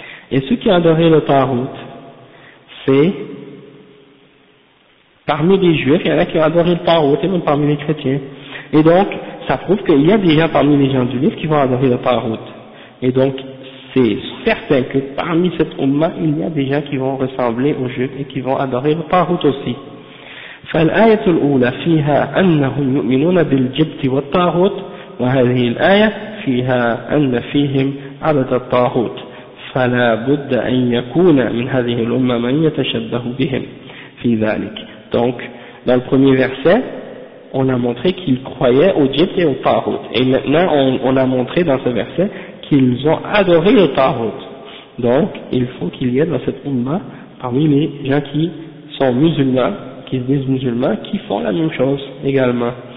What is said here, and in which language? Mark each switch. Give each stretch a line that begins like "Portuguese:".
French: Et ceux qui ont adoré le ta'ut, c'est parmi les juifs, il y en a qui ont adoré le ta'ut et même parmi les chrétiens. Et donc, ça prouve qu'il y a des gens parmi les gens du livre qui vont adorer le ta'ut. Et donc, c'est certain que parmi cette umma, il y a des gens qui vont ressembler aux juifs et qui vont adorer le ta'ut aussi.
Arabic: فالآية الأولى فيها أنهم يؤمنون بالجبت والطاغوت وهذه الآية فيها أن فيهم عبد الطاغوت فلا بد أن يكون من هذه الأمة من يتشبه بهم في ذلك.
French: Donc dans le premier verset on a montré qu'ils croyaient au djibt et au tahout, et maintenant on a montré dans ce verset qu'ils ont adoré le tahout. Donc il faut qu'il y ait dans cette umma parmi les gens qui sont musulmans, qui se disent musulmans, qui font la même chose également.